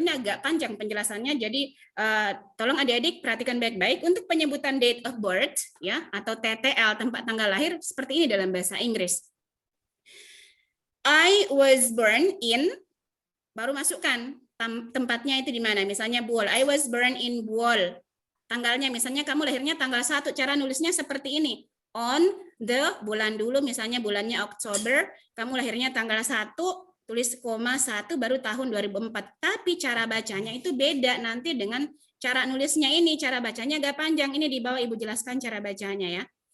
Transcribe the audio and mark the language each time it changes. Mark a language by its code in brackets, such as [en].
[id] Ini agak panjang penjelasannya, jadi tolong adik-adik perhatikan baik-baik. Untuk penyebutan date of birth, ya, atau TTL, tempat tanggal lahir, seperti ini dalam bahasa Inggris. [en] I was born in, [id] baru masukkan tempatnya itu di mana. Misalnya [en] Buol, I was born in Buol. [id] Tanggalnya, misalnya kamu lahirnya tanggal 1, cara nulisnya seperti ini. [en] On the, [id] bulan dulu, misalnya bulannya Oktober, kamu lahirnya tanggal 1, tulis koma 1, baru tahun 2004. Tapi cara bacanya itu beda nanti dengan cara nulisnya ini. Cara bacanya agak panjang. Ini di bawah Ibu jelaskan cara bacanya ya.